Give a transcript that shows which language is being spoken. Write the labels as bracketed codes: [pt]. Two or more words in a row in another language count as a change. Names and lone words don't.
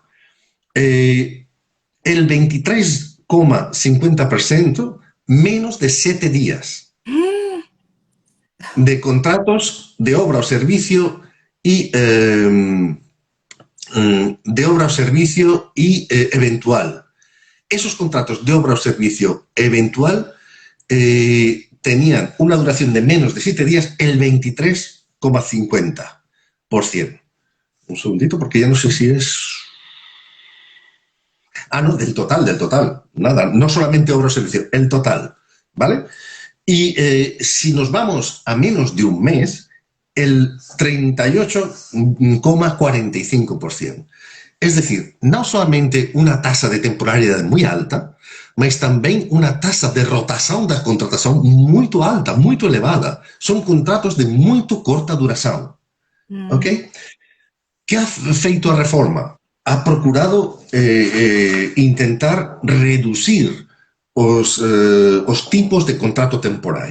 [es] El 23,50% menos de 7 días de contratos de obra [gl] ao servicio e eventual. [es] Esos contratos de obra [gl] ao servicio [es] eventual tenían una duración de menos de 7 días el 23,50%. Un segundito, porque ya no sé si es... Ah, no, del total. Nada, no solamente obra o servicio, el total, ¿vale? Y si nos vamos a menos de un mes, el 38,45%. Es decir, no solamente una tasa de temporalidad muy alta, [gl] mas tamén unha tasa de rotación da contratación moito alta, moito elevada. Son contratos de moito corta duración. Ok? Que ha feito a reforma? Ha procurado intentar reducir os tipos de contrato temporal.